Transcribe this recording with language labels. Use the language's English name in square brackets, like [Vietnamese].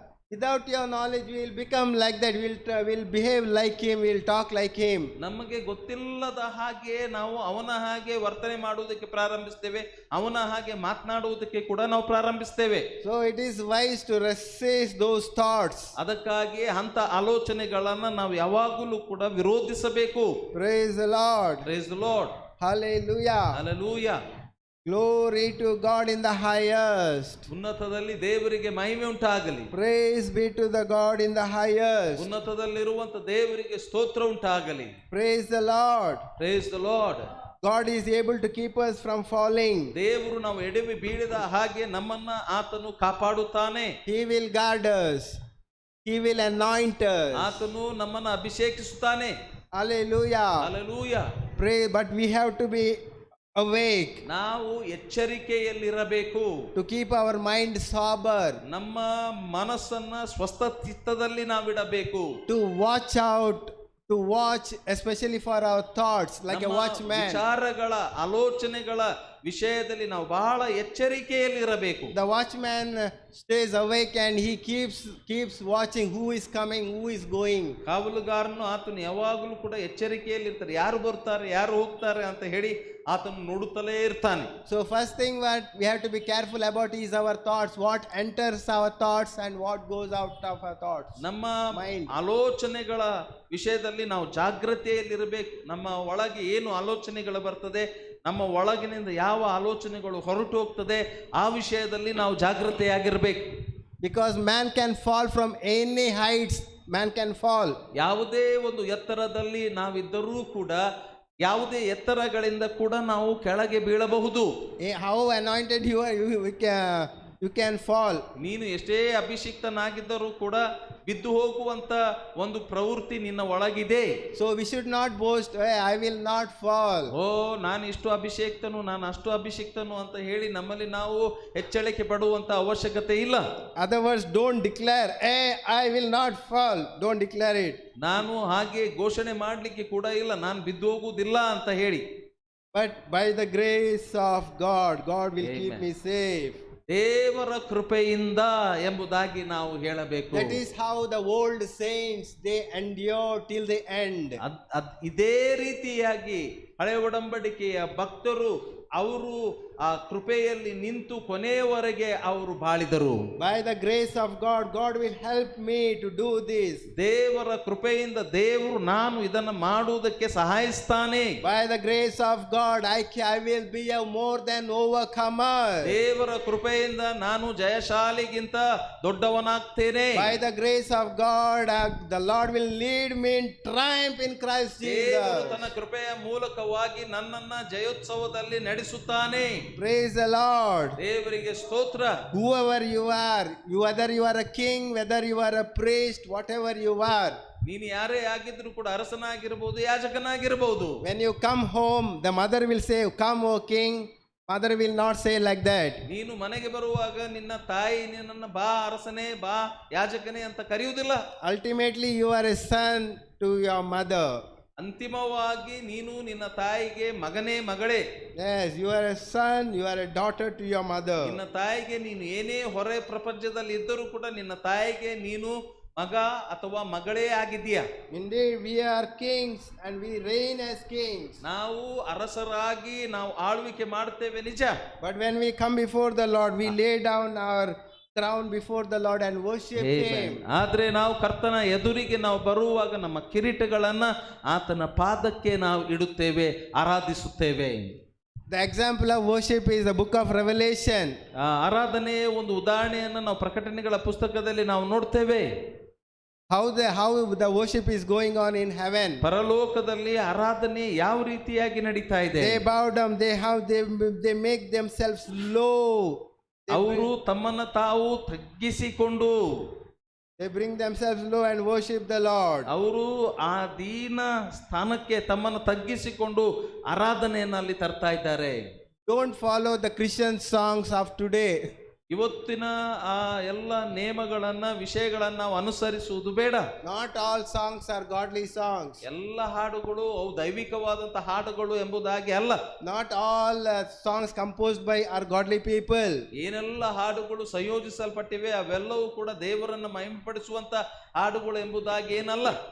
[English] Without your knowledge, we will become like that. We'll behave like him. We'll talk like him. [Kannada] ನಮಗೆ ಗೊತ್ತಿಲ್ಲದ ಹಾಗೆ ನಾವು ಅವನ ಹಾಗೆ ವರ್ತನೆ ಮಾಡುವುದಕ್ಕೆ ಪ್ರಾರಂಭಿಸ್ತೇವೆ, ಅವನ ಹಾಗೆ ಮಾತನಾಡುವುದಕ್ಕೆ ಕೂಡ ನಾವು ಪ್ರಾರಂಭಿಸ್ತೇವೆ. [English] So it is wise to resist those thoughts. [Kannada] ಅದಕ್ಕಾಗಿ ಅಂತ ಆಲೋಚನೆಗಳನ್ನ ನಾವು ಯಾವಾಗಲೂ ಕೂಡ ವಿರೋಧಿಸಬೇಕು. [English] Praise the Lord. Praise the Lord. Hallelujah. Hallelujah. Glory to God in the highest. [Kannada] ಉನ್ನತದಲ್ಲಿ ದೇವರಿಗೆ ಮಹಿಮೆ ಉಂಟಾಗಲಿ. [English] Praise be to the God in the highest. [Kannada] ಉನ್ನತದಲ್ಲಿರುವಂತ ದೇವರಿಗೆ ಸ್ತೋತ್ರ ಉಂಟಾಗಲಿ. [English] Praise the Lord. Praise the Lord. God is able to keep us from falling. [Kannada] ದೇವರು ನಾವು ಎಡವಿ ಬೀಳದ ಹಾಗೆ ನಮ್ಮನ್ನ ಆತನು ಕಾಪಾಡುತ್ತಾನೆ. [English] He will guard us. He will anoint us. [Kannada] ಆತನು ನಮ್ಮನ್ನ ಅಭಿಷೇಕಿಸುತ್ತಾನೆ. [English] Hallelujah. Hallelujah. Pray, but we have to be awake. [Kannada] ನಾವು ಎಚ್ಚರಿಕೆಯಲ್ಲಿರಬೇಕು. [English] To keep our mind sober. [Kannada] ನಮ್ಮ ಮನಸ್ಸನ್ನ ಸ್ವಸ್ಥ ಚಿತ್ತದಲ್ಲಿ ನಾವಿಡಬೇಕು. [English] To watch especially for our thoughts, like a watchman. [Kannada] ವಿಚಾರಗಳ ಆಲೋಚನೆಗಳ ವಿಷಯದಲ್ಲಿ ನಾವು ಬಹಳ ಎಚ್ಚರಿಕೆಯಲ್ಲಿರಬೇಕು. [English] The watchman stays awake and he keeps watching who is coming, who is going. [Kannada] ಕಾವಲುಗಾರನು ಆತನು ಯಾವಾಗಲೂ ಕೂಡ ಎಚ್ಚರಿಕೆಯಲ್ಲಿರ್ತಾರೆ, ಯಾರು ಬರ್ತಾರೆ ಯಾರು ಹೋಗ್ತಾರೆ ಅಂತ ಹೇಳಿ ಆತನು ನೋಡುತ್ತಲೇ ಇರ್ತಾನೆ. [English] So first thing what we have to be careful about is our thoughts, what enters our thoughts and what goes out of our thoughts. [Kannada] ನಮ್ಮ [English] mind. [Kannada] ಆಲೋಚನೆಗಳ ವಿಷಯದಲ್ಲಿ ನಾವು ಜಾಗೃತಿಯಲ್ಲಿರಬೇಕು. ನಮ್ಮ ಒಳಗೆ ಏನು ಆಲೋಚನೆಗಳು ಬರ್ತದೆ, ನಮ್ಮ ಒಳಗಿನಿಂದ ಯಾವ ಆಲೋಚನೆಗಳು ಹೊರಟು ಹೋಗ್ತದೆ, ಆ ವಿಷಯದಲ್ಲಿ ನಾವು ಜಾಗೃತಿಯಾಗಿರ್ಬೇಕು. [English] Because man can fall from any heights, man can fall. [Kannada] ಯಾವುದೇ ಒಂದು ಎತ್ತರದಲ್ಲಿ ನಾವಿದ್ದರೂ ಕೂಡ, ಯಾವುದೇ ಎತ್ತರಗಳಿಂದ ಕೂಡ ನಾವು ಕೆಳಗೆ ಬೀಳಬಹುದು. [English] How anointed you are, you can fall. [Kannada] ನೀನು ಎಷ್ಟೇ ಅಭಿಷಿಕ್ತನಾಗಿದ್ದರೂ ಕೂಡ ಬಿದ್ದು ಹೋಗುವಂತ ಒಂದು ಪ್ರವೃತ್ತಿ ನಿನ್ನ ಒಳಗಿದೆ. [English] So we should not boast, hey, I will not fall. [Kannada] ನಾನು ಇಷ್ಟು ಅಭಿಷೇಕ್ತನು, ನಾನು ಅಷ್ಟು ಅಭಿಷಿಕ್ತನು ಅಂತ ಹೇಳಿ ನಮ್ಮಲ್ಲಿ ನಾವು ಹೆಚ್ಚಳಿಕೆ ಪಡುವಂತ ಅವಶ್ಯಕತೆ ಇಲ್ಲ. [English] Other words, don't declare, hey, I will not fall. Don't declare it. [Kannada] ನಾನು ಹಾಗೆ ಘೋಷಣೆ ಮಾಡಲಿಕ್ಕೆ ಕೂಡ ಇಲ್ಲ, ನಾನು ಬಿದ್ದು ಹೋಗುವುದಿಲ್ಲ ಅಂತ ಹೇಳಿ. [English] But by the grace of God, God will Amen. keep me safe. [Kannada] ದೇವರ ಕೃಪೆಯಿಂದ ಎಂಬುದಾಗಿ ನಾವು ಹೇಳಬೇಕು. [English] That is how the old saints, they endure till the end. [Kannada] ಇದೇ ರೀತಿಯಾಗಿ ಹಳೆ ಒಡಂಬಡಿಕೆಯ ಭಕ್ತರು ಅವರು ಆ ಕೃಪೆಯಲ್ಲಿ ನಿಂತು ಕೊನೆಯವರೆಗೆ ಅವರು ಬಾಳಿದರು. [English] By the grace of God, God will help me to do this. [Kannada] ದೇವರ ಕೃಪೆಯಿಂದ ದೇವರು ನಾನು ಇದನ್ನು ಮಾಡುವುದಕ್ಕೆ ಸಹಾಯಿಸ್ತಾನೆ. [English] By the grace of God, I will be a more than overcomer. [Kannada] ದೇವರ ಕೃಪೆಯಿಂದ ನಾನು ಜಯಶಾಲಿಗಿಂತ ದೊಡ್ಡವನಾಗ್ತೇನೆ. [English] By the grace of God, the Lord will lead me in triumph in Christ [Kannada] ದೇವರು [English] Jesus. [Kannada] ತನ್ನ ಕೃಪೆಯ ಮೂಲಕವಾಗಿ ನನ್ನನ್ನ ಜಯೋತ್ಸವದಲ್ಲಿ ನಡೆಸುತ್ತಾನೆ. [English] Praise the Lord. [Kannada] ದೇವರಿಗೆ ಸ್ತೋತ್ರ. [English] Whoever you are, whether you are a king, whether you are a priest, whatever you are, [Kannada] ನೀನು ಯಾರೇ ಆಗಿದ್ರು ಕೂಡ ಅರಸನಾಗಿರಬಹುದು, ಯಾಜಕನಾಗಿರಬಹುದು. [English] when you come home, the mother will say, "Come, O king." Mother will not say like that. [Kannada] ನೀನು ಮನೆಗೆ ಬರುವಾಗ ನಿನ್ನ ತಾಯಿ ನಿನ್ನನ್ನ ಬಾ ಅರಸನೇ, ಬಾ ಯಾಜಕನೇ ಅಂತ ಕರೆಯುವುದಿಲ್ಲ. [English] Ultimately, you are a son to your mother. [Kannada] ಅಂತಿಮವಾಗಿ ನೀನು ನಿನ್ನ ತಾಯಿಗೆ ಮಗನೇ, ಮಗಳೇ. [English] Yes, you are a son, you are a daughter to your mother. [Kannada] ನಿನ್ನ ತಾಯಿಗೆ ನೀನು ಏನೇ ಹೊರ ಪ್ರಪಂಚದಲ್ಲಿ ಇದ್ದರೂ ಕೂಡ ನಿನ್ನ ತಾಯಿಗೆ ನೀನು ಮಗ ಅಥವಾ ಮಗಳೇ ಆಗಿದ್ದೀಯ. [English] Indeed, we are kings and we reign as kings. [Kannada] ನಾವು ಅರಸರಾಗಿ ನಾವು ಆಳ್ವಿಕೆ ಮಾಡ್ತೇವೆ ನಿಜ. [English] But when we come before the Lord, we lay down our crown before the Lord and worship Him. [Kannada] ಆದ್ರೆ ನಾವು ಕರ್ತನ ಎದುರಿಗೆ ನಾವು ಬರುವಾಗ ನಮ್ಮ ಕಿರೀಟಗಳನ್ನ ಆತನ ಪಾದಕ್ಕೆ ನಾವು ಇಡುತ್ತೇವೆ, ಆರಾಧಿಸುತ್ತೇವೆ. [English] The example of worship is the book of Revelation. [Kannada] ಆರಾಧನೆಯ ಒಂದು ಉದಾಹರಣೆಯನ್ನು ನಾವು ಪ್ರಕಟಣೆಗಳ ಪುಸ್ತಕದಲ್ಲಿ ನಾವು ನೋಡ್ತೇವೆ. [English] How the worship is going on in heaven. [Kannada] ಪರಲೋಕದಲ್ಲಿ ಆರಾಧನೆ ಯಾವ ರೀತಿಯಾಗಿ ನಡೀತಾ ಇದೆ. [English] They bow down, they make themselves low. [Kannada] ಅವರು ತಮ್ಮನ್ನ ತಾವು ತಗ್ಗಿಸಿಕೊಂಡು [English] They bring themselves low and worship the Lord. [Kannada] ಅವರು ಆ ದೀನ ಸ್ಥಾನಕ್ಕೆ ತಮ್ಮನ್ನು ತಗ್ಗಿಸಿಕೊಂಡು ಆರಾಧನೆಯನ್ನು ಅಲ್ಲಿ ತರ್ತಾ ಇದ್ದಾರೆ. [English] Don't follow the Christian songs of today. [Kannada] ಇವತ್ತಿನ ಆ ಎಲ್ಲ ನೇಮಗಳನ್ನ ವಿಷಯಗಳನ್ನ ನಾವು ಅನುಸರಿಸುವುದು ಬೇಡ. [English] Not all songs are godly songs. [Kannada] ಎಲ್ಲ ಹಾಡುಗಳು ಅವು ದೈವಿಕವಾದಂತಹ ಹಾಡುಗಳು ಎಂಬುದಾಗಿ ಅಲ್ಲ. [English] Not all songs composed by our godly people. [Kannada] ಏನೆಲ್ಲ ಹಾಡುಗಳು ಸಂಯೋಜಿಸಲ್ಪಟ್ಟಿವೆ ಅವೆಲ್ಲವೂ ಕೂಡ ದೇವರನ್ನು ಮಹಿಮೆಪಡಿಸುವಂತ ಹಾಡುಗಳು ಎಂಬುದಾಗಿ ಏನಲ್ಲ.